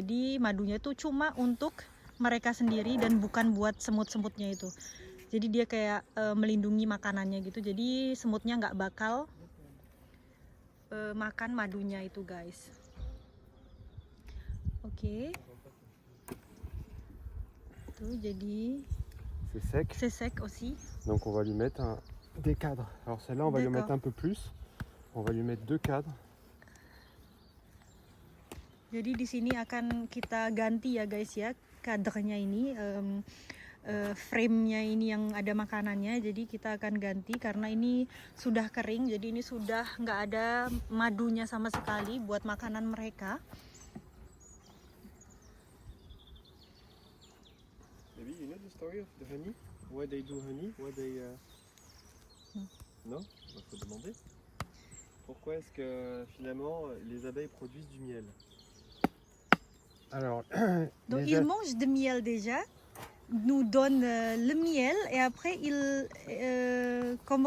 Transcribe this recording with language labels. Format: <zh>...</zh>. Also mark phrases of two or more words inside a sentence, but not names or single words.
<id>Jadi madunya itu cuma untuk mereka sendiri dan bukan buat semut-semutnya itu. Jadi dia kayak melindungi makanannya gitu. Jadi semutnya nggak bakal makan madunya itu guys. Oke. Tuh jadi</id> <fr>C'est sec, c'est sec aussi. donc on va lui mettre des cadres. Alors celle-là, on va lui D'accord. mettre un peu plus. On va lui mettre 2 cadres.</fr> <id>Jadi di sini akan kita ganti ya guys ya, kadernya ini, frame-nya ini yang ada makanannya. Jadi kita akan ganti karena ini sudah kering, jadi ini sudah nggak ada madunya sama sekali buat makanan mereka.</id> <en>Maybe you know the story of the honey? Why they do honey? Why they</en> <fr>Non? Il faut demander. Pourquoi est-ce que finalement les abeilles produisent du miel? Alors, Donc les ils a- mangent de miel déjà, nous donnent le miel et après ils comment</fr>